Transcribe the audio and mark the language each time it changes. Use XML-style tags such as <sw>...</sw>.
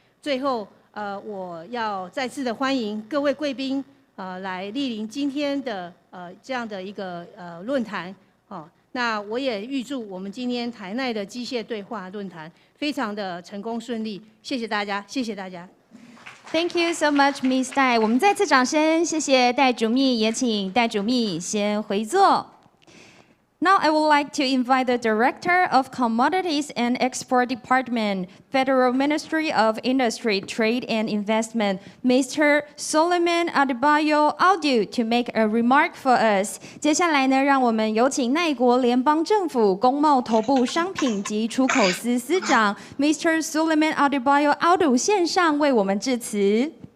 <zh>最后我要再次的欢迎各位贵宾来莅临今天的这样的一个论坛。那我也预祝我们今天台奈的机械对话论坛非常的成功顺利。谢谢大家，谢谢大家。</zh> <en>Thank you so much, Miss 戴。</en> <zh>我们再次掌声，谢谢戴主秘，也请戴主秘先回座。</zh> <en>Now I would like to invite the Director of Commodities and Export Department, Federal Ministry of Industry, Trade and Investment, Mr. Suleman Adebayo Audu to make a remark for us.</en> <zh>接下来呢，让我们有请奈国联邦政府工贸投部商品及出口司司长 Mr. Suleman Adebayo Audu 线上为我们致辞。</zh>